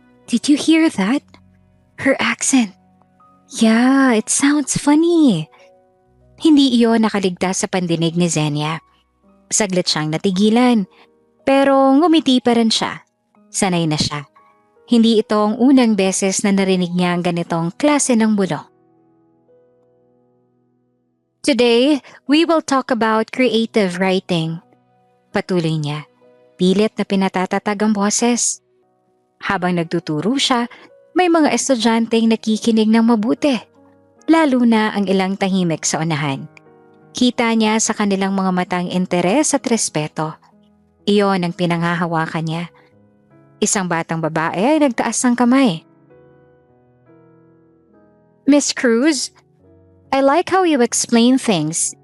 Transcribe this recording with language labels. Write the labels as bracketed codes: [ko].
[en] Did you hear that? Her accent. Yeah, it sounds funny. [tl] Hindi iyon nakaligtas sa pandinig ni Zenia. Saglit siyang natigilan, pero ngumiti pa rin siya. Sanay na siya. Hindi ito ang unang beses na narinig niya ang ganitong klase ng bulong. [en] Today, we will talk about creative writing. [tl] Patuloy niya, pilit na pinatatatag ang boses. Habang nagtuturo siya, may mga estudyanteng nakikinig ng mabuti, lalo na ang ilang tahimik sa unahan. Kita niya sa kanilang mga matang interes at respeto. Iyon ang pinanghahawakan niya. Isang batang babae ay nagtaas ng kamay. [en] Miss Cruz, I like how you explain things.